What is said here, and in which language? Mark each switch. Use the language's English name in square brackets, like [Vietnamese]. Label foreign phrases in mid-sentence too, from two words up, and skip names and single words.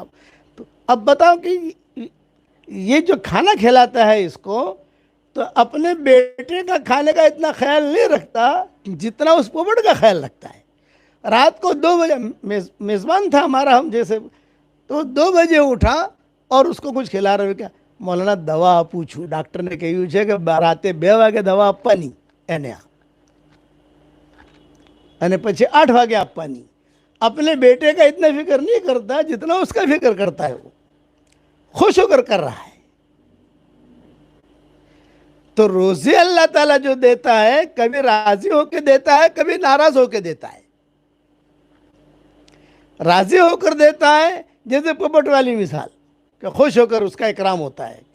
[Urdu] تو اب بتاؤ کہ یہ جو کھانا کھلاتا ہے اس کو, تو اپنے بیٹے کا کھانے کا اتنا خیال نہیں رکھتا جتنا اس پوپٹ کا خیال رکھتا ہے. رات کو 2 بجے میزبان تھا ہمارا, ہم جیسے, تو 2 بجے اٹھا اور اس کو کچھ کھلا رہے. کیا مولانا دوا پوچھو, ڈاکٹر نے کہی کہ [Gujarati] راتے 2 વાગે દવા આપવાની એને, અને પછી 8 વાગે આપવાની. [Urdu] اپنے بیٹے کا اتنا فکر نہیں کرتا جتنا اس کا فکر کرتا ہے. وہ خوش ہو کر کر رہا ہے. تو روزی اللہ تعالیٰ جو دیتا ہے, کبھی راضی ہو کے دیتا ہے, کبھی ناراض ہو کے دیتا ہے. راضی ہو کر دیتا ہے جیسے پوپٹ والی مثال, کہ خوش ہو کر اس کا اکرام ہوتا ہے.